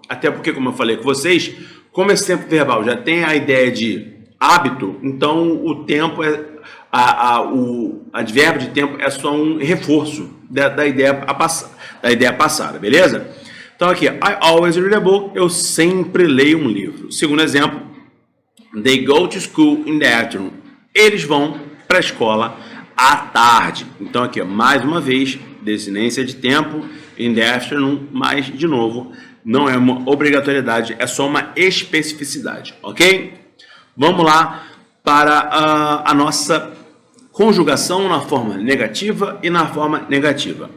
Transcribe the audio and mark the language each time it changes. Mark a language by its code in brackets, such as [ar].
[pt] Até porque, como eu falei com vocês, como esse tempo verbal já tem a ideia de hábito, então o tempo o advérbio de tempo é só um reforço da ideia passada, beleza? Então aqui, [en] I always read a book, [pt] eu sempre leio um livro. Segundo exemplo, [en] they go to school in the afternoon. [pt] Eles vão para a escola à tarde. Então aqui, mais uma vez, desinência de tempo, [en] in the afternoon, [pt] mas de novo, não é uma obrigatoriedade, é só uma especificidade, ok? Vamos lá para a nossa conjugação na forma negativa e na forma negativa.